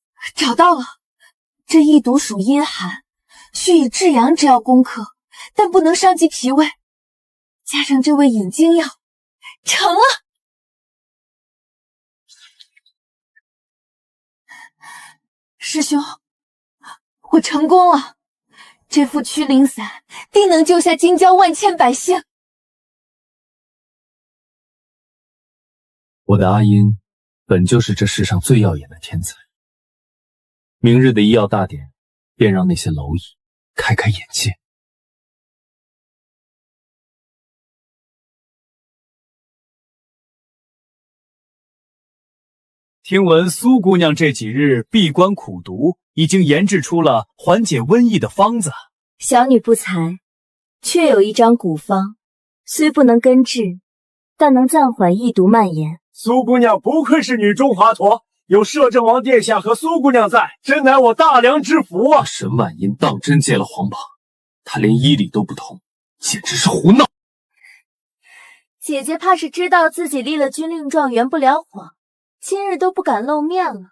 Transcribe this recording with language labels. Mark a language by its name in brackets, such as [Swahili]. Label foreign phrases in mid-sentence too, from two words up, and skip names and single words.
[Chinese] 找到了，這異毒屬陰寒，需以至陽之藥攻克，但不能傷及脾胃。加上這味引經藥，成了。師兄，我成功了，這副驱靈散定能救下京郊万千百姓。我的阿音本就是這世上最耀眼的天才，明日的醫藥大典便讓那些螻蟻開開眼界。聽聞蘇姑娘這幾日閉關苦讀，已經研製出了緩解瘟疫的方子。小女不才，卻有一張古方，雖不能根治，但能暫緩疫毒蔓延。蘇姑娘不愧是女中華佗，有攝政王殿下和蘇姑娘在，真乃我大梁之福啊！沈婉音当真接了皇榜，她連医理都不通，簡直是胡鬧。姐姐怕是知道自己立了军令狀圓不了謊，今日都不敢露面了。